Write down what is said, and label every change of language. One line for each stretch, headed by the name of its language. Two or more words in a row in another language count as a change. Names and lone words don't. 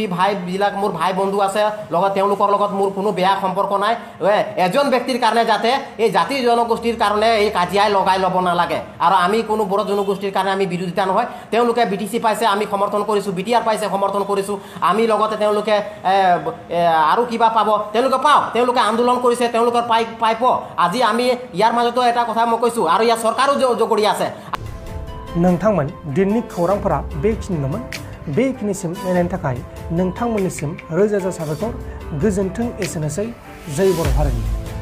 Assamese: ভাইবিলাক মোৰ ভাই বন্ধু আছে লগত তেওঁলোকৰ লগত মোৰ কোনো বেয়া সম্পৰ্ক নাই এজন ব্যক্তিৰ কাৰণে যাতে এই জাতি জনগোষ্ঠীৰ কাৰণে এই কাজিয়াই লগাই ল'ব নালাগে আৰু আমি কোনো বড়ো জনগোষ্ঠীৰ কাৰণে আমি বিৰোধিতা নহয় তেওঁলোকে বিটিচি পাইছে আমি সমৰ্থন কৰিছোঁ বিটিআৰ পাইছে সমৰ্থন কৰিছোঁ আমি লগতে তেওঁলোকে আৰু কিবা পাব তেওঁলোকে পাওক তেওঁলোকে আন্দোলন কৰিছে তেওঁলোকৰ পাইপ আজি আমি ইয়াৰ মাজতো এটা কথা মই কৈছোঁ আৰু ইয়াৰ চৰকাৰো জগৰি আছে
Bodo: नोंथांमोन दिननि खौरांफोरा बेखिनिल'मोन बेखिनिसिम नायनायनि थाखाय नोंथांमोननिसिम रोजा रोजा साबायखर गोजोन्थों एसेनोसै जय बर' हारिनि